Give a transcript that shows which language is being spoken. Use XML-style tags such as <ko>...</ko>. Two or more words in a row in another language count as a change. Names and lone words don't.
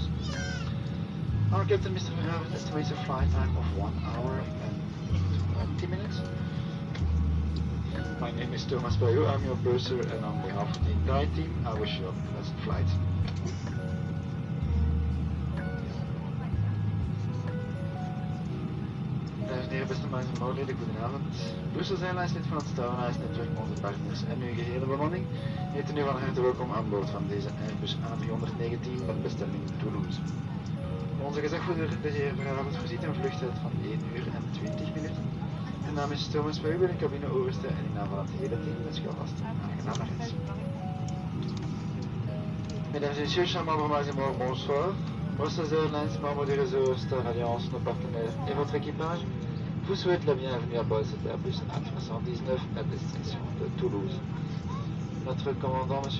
<en>Our captain, Mr. Verhaven, estimates a flight time of 1 hour and 20 minutes. My name is Thomas Bayou, I'm your purser, and on behalf of the entire team, I wish you a pleasant flight.</en> <nl>Beste mensen en moordleden, goedenavond. Brussels Airlines, lid van het Star Alliance Network, onze partners en uw gehele bemanning heten u van harte welkom aan boord van deze Airbus A319 met bestemming Toulouse. Onze gezagvoerder, de heer Verhaven, voorziet een vluchttijd van 1 uur en 20 minuten. Mijn naam is Thomas Bayou, ben een cabine-overste en in naam van het hele team wens ik alvast een aangename reis.</nl> <fr>Mesdames et messieurs, chers membres et bonsoir. Brussels Airlines, membre du réseau Star Alliance, nos partenaires et votre équipage vous souhaite la bienvenue à bord de cet Airbus A319 à destination de Toulouse. Notre commandant, M.</fr>